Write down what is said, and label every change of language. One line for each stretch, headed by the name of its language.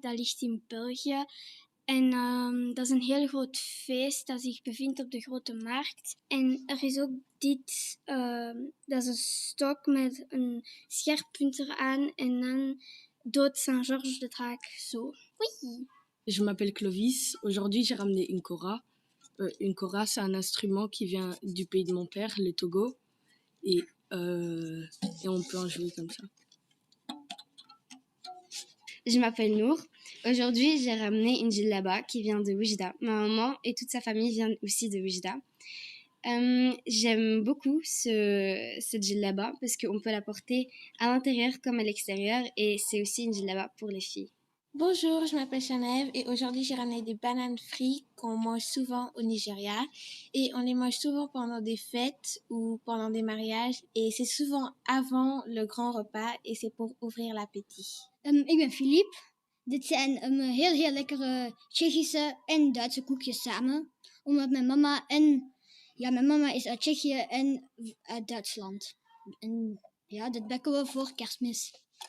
Dutch: Dat ligt in België. En dat is een heel groot feest dat zich bevindt op de Grote Markt. En er is ook dit, dat is een stok met een scherp punt eraan en dan dood Saint-Georges de draak. Zo.
French: Oui. Je m'appelle Clovis. Aujourd'hui, j'ai ramené une kora. Une kora, c'est un instrument qui vient du pays de mon père, le Togo. Et on peut en jouer comme ça. Je m'appelle Nour. Aujourd'hui, j'ai ramené une djellaba qui vient de Oujda. Ma maman et toute sa famille viennent aussi de Oujda. J'aime beaucoup cette djellaba parce qu'on peut la porter à l'intérieur comme à l'extérieur et c'est aussi une djellaba pour les filles. Bonjour, je m'appelle Chanève et aujourd'hui j'ai ramené des bananes frites qu'on mange souvent au Nigeria et on les mange souvent pendant des fêtes ou pendant des mariages et c'est souvent avant le grand repas et c'est pour ouvrir l'appétit.
Dutch: Ik ben Philippe. Dit zijn heel lekkere Tsjechische en Duitse koekjes samen. Omdat mijn mama is uit Tsjechië en uit Duitsland. En ja, dit bakken we voor Kerstmis.